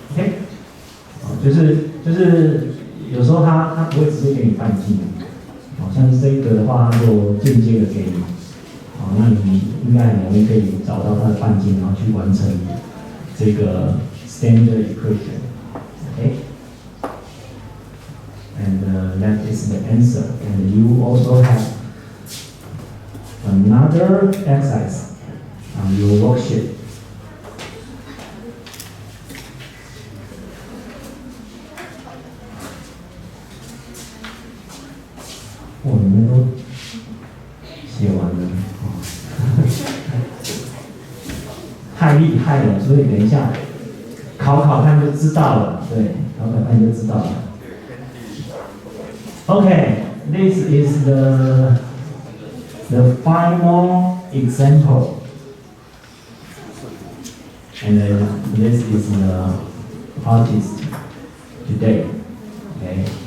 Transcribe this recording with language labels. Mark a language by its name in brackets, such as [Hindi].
[Chinese] OK， 就是有时候它不会直接给你半径，像是这一个的话，它就间接的给你，那你应该很容易可以找到它的半径，然后去完成这个 standard equation. [English] OK， and that is the answer. And you also have another exercise on your worksheet. [Chinese] Oh, 你们都写完了，太厉害了，所以等一下考看就知道了，对，考看就知道了。 [English] Okay, this is the final example, and this is the artist today. Okay.